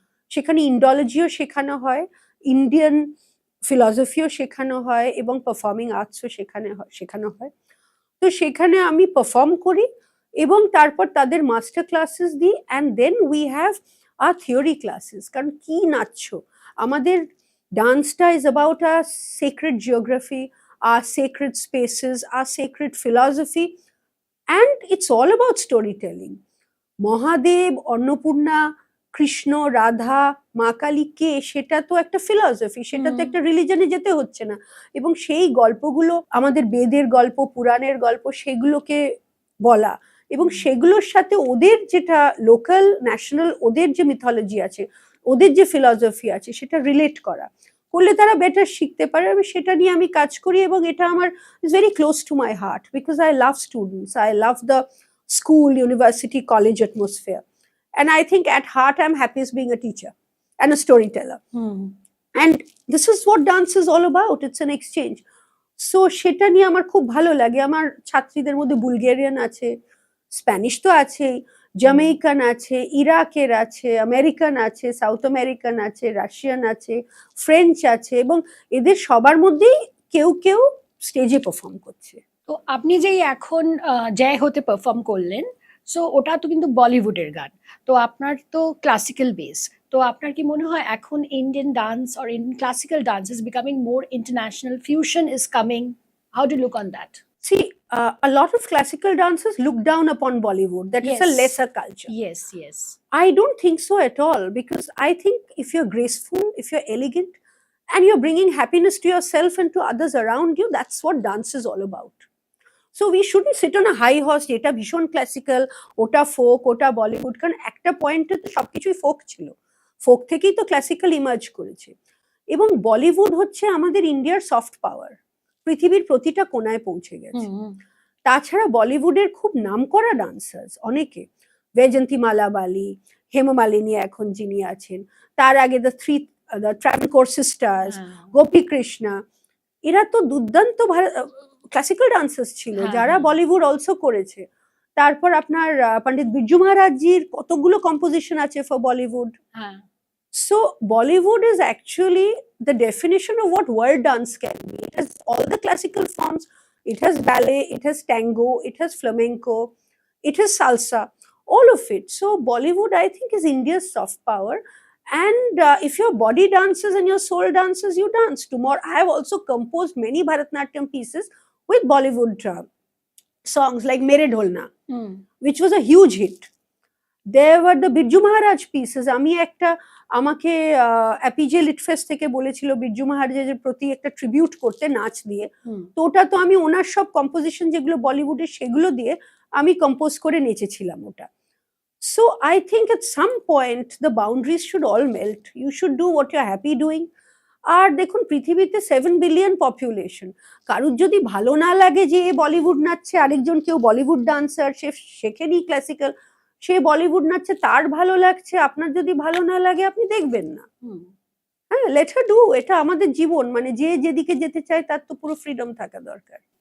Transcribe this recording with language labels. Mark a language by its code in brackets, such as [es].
[bn] সেখানে ইন্ডোলজিও শেখানো হয়, ইন্ডিয়ান ফিলসফিও শেখানো হয় এবং পারফর্মিং আর্টসও শেখানো হয়। তো সেখানে আমি পারফর্ম করি এবং তারপর তাদের মাস্টার ক্লাসেস দিই, [en] And then we have our theory classes. [bn] কারণ কি নাচছো, আমাদের ডান্সটা [en] Is about our sacred geography, our sacred spaces, our sacred philosophy, and it's all about storytelling. [bn] Mahadev, Annapurna, Krishna, Radha, মা কালী কে, সেটা তো একটা ফিলসফি, সেটা তো একটা রিলিজনে যেতে হচ্ছে না। এবং সেই গল্পগুলো আমাদের বেদের গল্প, পুরাণের গল্প, সেগুলোকে বলা এবং সেগুলোর সাথে ওদের যেটা লোকাল ন্যাশনাল ওদের যে মিথোলজি আছে, ওদের যে ফিলসফি আছে, সেটা রিলেট করা করলে তারা বেটার শিখতে পারে। সেটা নিয়ে আমি কাজ করি এবং এটা আমার [en] Is very close to my heart, because I love students, I love the school, university, college atmosphere. And I think at heart I'm happiest being a teacher and a storyteller. And this is what dance is all about. It's an exchange. So [bn] সেটা নিয়ে আমার খুব ভালো লাগে। আমার ছাত্রীদের মধ্যে Bulgarian আছে, স্প্যানিশ তো আছেই, জামেইকান আছে, ইরাকের আছে, আমেরিকান আছে, সাউথ আমেরিকান আছে, রাশিয়ান আছে, ফ্রেঞ্চ আছে, এবং এদের সবার মধ্যেই কেউ কেউ স্টেজে পারফর্ম করছে। তো আপনি যেই এখন জয় হতে পারফর্ম করলেন, সো ওটা তো কিন্তু বলিউডের গান, তো আপনার তো ক্লাসিক্যাল বেস, তো আপনার কি মনে হয় এখন [en] Indian dance or in classical dance is becoming more international, fusion is coming, how do look on that? See, a lot of classical dancers look down upon Bollywood, that it's a lesser culture. Yes. I don't think so at all, because I think if you're graceful, if you're elegant, and you're bringing happiness to yourself and to others around you, that's what dance is all about. So we shouldn't sit on a high horse, [bn] এটা ভীষণ classical, ওটা folk, ওটা বলিউড, কারণ একটা পয়েন্টে তো সবকিছুই folk ছিল, ফোক থেকেই তো ক্লাসিক্যাল ইমার্জ করেছে। এবং বলিউড হচ্ছে আমাদের ইন্ডিয়ার সফট পাওয়ার, পৃথিবীর প্রতিটা কোনায় পৌঁছে গেছে। তাছাড়া বলিউডের খুব নামকরা ডান্সার্স অনেকে, বৈজয়ন্তীমালা বালি, হেমমালিনী এখন যিনি আছেন, তার আগে দ্য ট্রাভেনকোর সিস্টার্স, গোপী কৃষ্ণা, এরা তো দুর্দান্ত ক্লাসিক্যাল ডান্সার্স ছিল যারা বলিউড অলসো করেছে। তারপর আপনার পণ্ডিত বিরজু মহারাজজির কতগুলো কম্পোজিশন আছে for Bollywood. [en] So Bollywood is actually the definition of what world dance can be. It has all the classical forms, it has ballet, it has tango, it has flamenco, it has salsa, all of it. So Bollywood, I think, is India's soft power. And if your body dances and your soul dances, you dance. Tomorrow, I have also composed many Bharatanatyam pieces with Bollywood songs like Mere Dholna, which was a huge hit. There were the Birju Maharaj pieces. [bn] আমি একটা, আমাকে অ্যাপিজে litfest থেকে বলেছিল বিরজু মহারাজের প্রতি একটা tribute করতে নাচ দিয়ে, তো ওটা তো আমি ওনার সব কম্পোজিশন যেগুলো বলিউডের সেগুলো দিয়ে আমি কম্পোজ করে নেচেছিলাম ওটা। [en] So I think at some point the boundaries should all melt. You should do what you're happy doing. [bn] আর দেখুন পৃথিবীতে 7 বিলিয়ন পপুলেশন, কারুর যদি ভালো না লাগে যে বলিউড নাচছে, আরেকজন কেউ বলিউড ডান্সার, সে শেখেনি ক্লাসিক্যাল, সে বলিউড নাচছে, তার ভালো লাগছে, আপনার যদি ভালো না লাগে আপনি দেখবেন না। হ্যাঁ, [en] let her do, [bn] এটা আমাদের জীবন, মানে যে যেদিকে যেতে চায় তার তো পুরো ফ্রিডম থাকা দরকার।